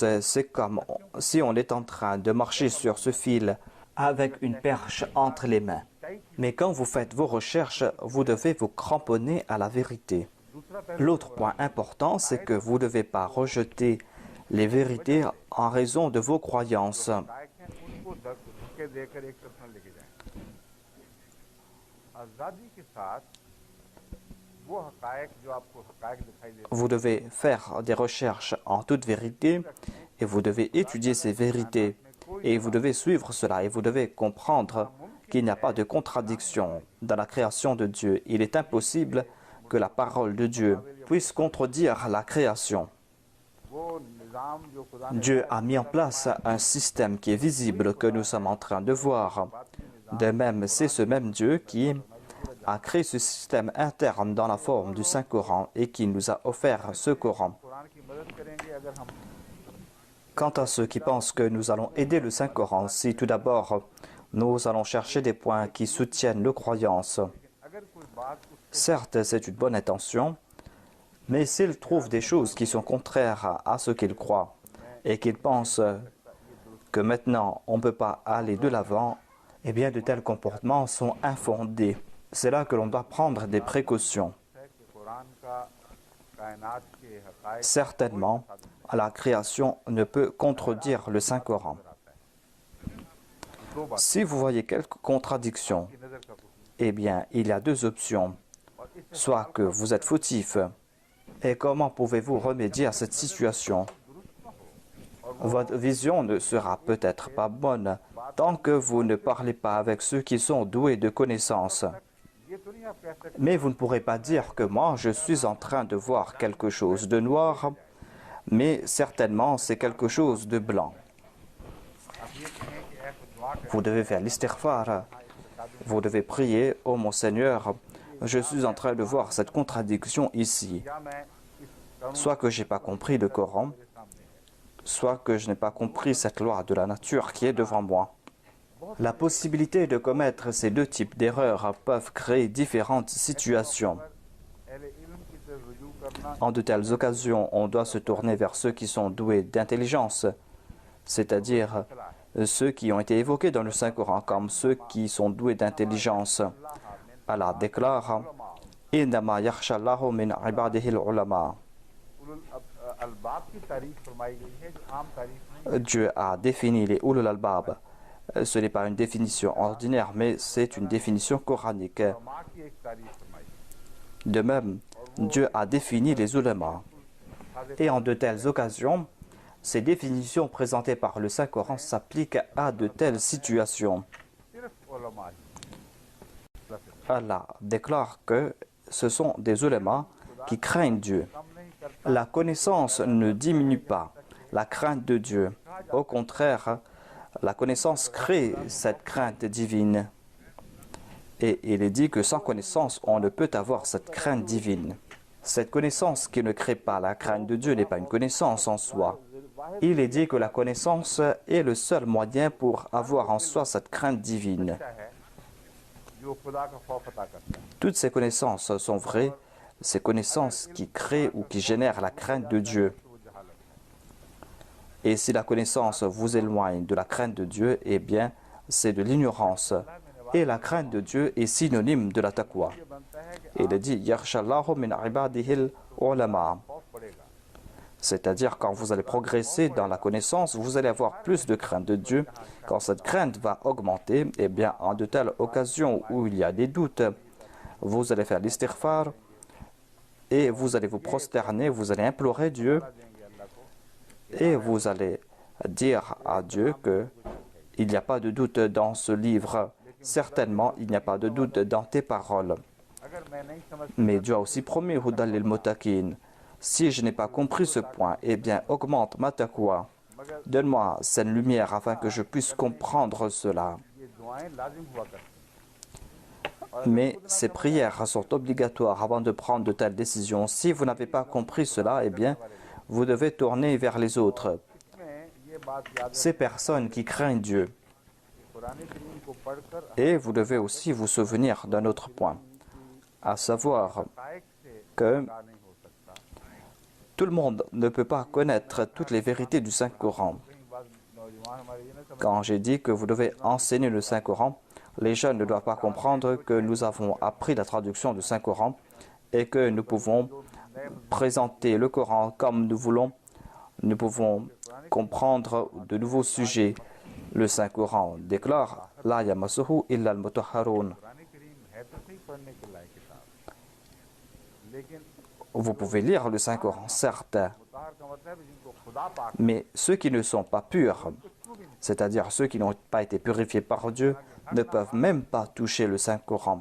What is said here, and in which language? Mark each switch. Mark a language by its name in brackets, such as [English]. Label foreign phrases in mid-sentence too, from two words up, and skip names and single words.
[French] C'est comme si on est en train de marcher sur ce fil avec une perche entre les mains. Mais quand vous faites vos recherches, vous devez vous cramponner à la vérité. L'autre point important, c'est que vous ne devez pas rejeter les vérités en raison de vos croyances. [Urdu] ان کو دھکے دے کر ایک طرف نہ لے کے جائیں. آزادی کے ساتھ وہ حقائق جو آپ کو حقائق دکھائی دیتے ہیں, [French] Vous devez faire des recherches en toute vérité et vous devez étudier ces vérités et vous devez suivre cela et vous devez comprendre qu'il n'y a pas de contradiction dans la création de Dieu. Il est impossible que la parole de Dieu puisse contredire la création. [Urdu] وہ نظام جو خدا نے [French] Dieu a mis en place un système qui est visible que nous sommes en train de voir. De même, c'est ce même Dieu qui a créé ce système interne dans la forme du Saint-Coran et qui nous a offert ce Coran. [Urdu] قرآن کی مدد کریں گے اگر ہم [French] Quant à ceux qui pensent que nous allons aider le Saint-Coran, si tout d'abord nous allons chercher des points qui soutiennent nos croyances, [Urdu] اگر کوئی بات اس [French] certes c'est une bonne intention, mais s'ils trouvent des choses qui sont contraires à ce qu'ils croient et qu'ils pensent que maintenant on ne peut pas aller de l'avant, eh bien de tels comportements sont infondés. C'est là que l'on doit prendre des précautions. [Urdu] ہے کہ قرآن کا کائنات کے حقائق [French] Certainement, la création ne peut contredire le Saint-Coran. [Urdu] دو بات [French] Si vous voyez quelques contradictions, [Urdu] کی نظر کا کچھ [French] eh bien, il y a deux options. [Urdu] اور اس [French] Soit que vous êtes fautif. Et comment pouvez-vous remédier à cette situation? Votre vision ne sera peut-être pas bonne tant que vous ne parlez pas avec ceux qui sont doués de connaissances. [Urdu] یہ تو نہیں آپ کہہ سکتے [French] Mais vous ne pourrez pas dire que moi, je suis en train de voir quelque chose de noir, mais certainement c'est quelque chose de blanc. [Urdu] آپ یہ کہیں کہ ایسا دعا کریں [French] Vous devez faire l'istighfar. Vous devez prier, ô mon Seigneur, je suis en train de voir cette contradiction ici. [Urdu] یا میں اس قانون [French] Soit que je n'ai pas compris le Coran, [Urdu] کے سامنے ہے [French] soit que je n'ai pas compris cette loi de la nature qui est devant moi. La possibilité de commettre ces deux types d'erreurs peuvent créer différentes situations. [Urdu] اہل علم کی طرف رجوع کرنا [French] En de telles occasions, on doit se tourner vers ceux qui sont doués d'intelligence, c'est-à-dire ceux qui ont été évoqués dans le Saint-Coran comme ceux qui sont doués d'intelligence. Allah déclare « [Arabic] إنما يخشى الله من عباده العلماء » [Urdu] اولو الالباب کی تعریف فرمائی گئی ہے جو عام تعریف نہیں [French] Dieu a défini les ulul albab. Ce n'est pas une définition ordinaire, mais c'est une définition coranique. [Urdu] ہے ماں کی ایک تعریف فرمائی [French] De même, Dieu a défini les ulama. Et en de telles occasions, ces définitions présentées par le Saint-Coran s'appliquent à de telles situations. [Urdu] صرف علماء ہی [French] Allah déclare que ce sont des ulama qui craignent Dieu. [Urdu] کم نہیں کرتا [French] La connaissance ne diminue pas la crainte de Dieu. Au contraire, la connaissance crée cette crainte divine. Et il est dit que sans connaissance, on ne peut avoir cette crainte divine. Cette connaissance qui ne crée pas la crainte de Dieu n'est pas une connaissance en soi. Il est dit que la connaissance est le seul moyen pour avoir en soi cette crainte divine. [Urdu] کیا ہے جو خدا کا خوف عطا کرتا ہے [French] Toutes ces connaissances sont vraies, ces connaissances qui créent ou qui génèrent la crainte de Dieu. [Urdu] تو وہ جہالت [French] Et si la connaissance vous éloigne de la crainte de Dieu, eh bien, c'est de l'ignorance. Et la crainte de Dieu est synonyme de la taqwa. [Urdu] یہ بنتا ہے کہ [French] Il est dit, [Arabic] يخشى الله من عباده العلماء. [Urdu] خوف پڑے گا [French] C'est-à-dire, quand vous allez progresser dans la connaissance, vous allez avoir plus de crainte de Dieu. Quand cette crainte va augmenter, eh bien, en de telles occasions où il y a des doutes, vous allez faire l'istighfar et vous allez vous prosterner, vous allez implorer Dieu [Urdu] دیں گے اللہ کو [French] et vous allez dire à Dieu que il n'y a pas de doute dans ce livre. Certainement, il n'y a pas de doute dans tes paroles. [Urdu] اگر میں نہیں سمجھ [French] Mais Dieu a aussi promis [Arabic] هدى للمتقين. [French] Si je n'ai pas compris ce point, eh bien, augmente ma taqwa. [Urdu] مگر [French] Donne-moi cette lumière afin que je puisse comprendre cela. [Urdu] یہ دعائیں لازم ہوا کرتی [French] Mais ces prières sont obligatoires avant de prendre de telles décisions. Si vous n'avez pas compris cela, eh bien, vous devez tourner vers les autres. [Urdu] ہیں یہ بات یاد [French] Ces personnes qui craignent Dieu. [Urdu] رکھیں قرآن کریم کو پڑھ کر [French] Et vous devez aussi vous souvenir d'un autre point, à savoir [Urdu] حقائق سے [French] que [Urdu] انکار نہیں ہو سکتا [French] tout le monde ne peut pas connaître toutes les vérités du Saint-Coran. [Urdu] کہیں بات نوجوان ہمارے یہ نہ سمجھ [French] Quand j'ai dit que vous devez enseigner le Saint-Coran, Les jeunes ne doivent pas comprendre que nous avons appris la traduction du Saint-Coran et que nous pouvons présenter le Coran comme nous voulons. Nous pouvons comprendre de nouveaux sujets. Le Saint-Coran déclare « [Arabic] لا يمسه إلا المطهرون ». [French] Vous pouvez lire le Saint-Coran, certes, mais ceux qui ne sont pas purs, c'est-à-dire ceux qui n'ont pas été purifiés par Dieu, ne peuvent même pas toucher le Saint-Coran.